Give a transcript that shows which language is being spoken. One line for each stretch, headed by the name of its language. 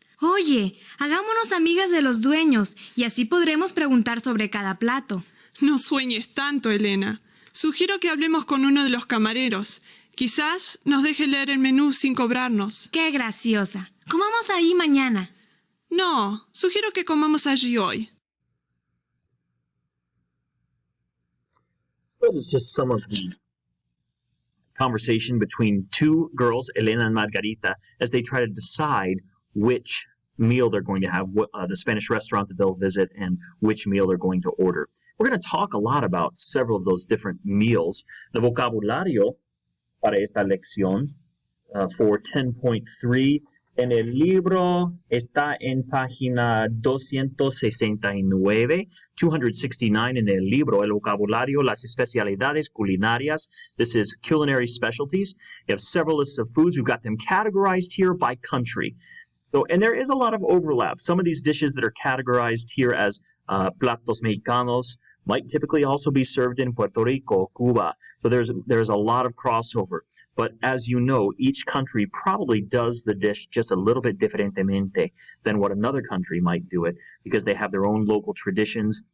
Spanish: Oye, hagámonos amigas de los dueños y así podremos preguntar sobre cada plato. No sueñes tanto, Elena. Sugiero que hablemos con uno de los camareros. Quizás nos deje leer el menú sin cobrarnos. ¡Qué graciosa! Comamos ahí mañana. No, sugiero que comamos allí hoy.
English: That is just some of the conversation between two girls, Elena and Margarita, as they try to decide which meal they're going to have, the Spanish restaurant that they'll visit, and which meal they're going to order. We're going to talk a lot about several of those different meals.
Spanish: The vocabulario para esta lección for 10.3 en el libro está en página 269, 269 en el libro, el vocabulario, las especialidades culinarias.
English: This is culinary specialties. You have several lists of foods. We've got them categorized here by country. So, and there is a lot of overlap. Some of these dishes that are categorized here as platos mexicanos might typically also be served in Puerto Rico, Cuba. So there's a lot of crossover. But as you know, each country probably does the dish just a little bit diferentemente than what another country might do it because they have their own local traditions.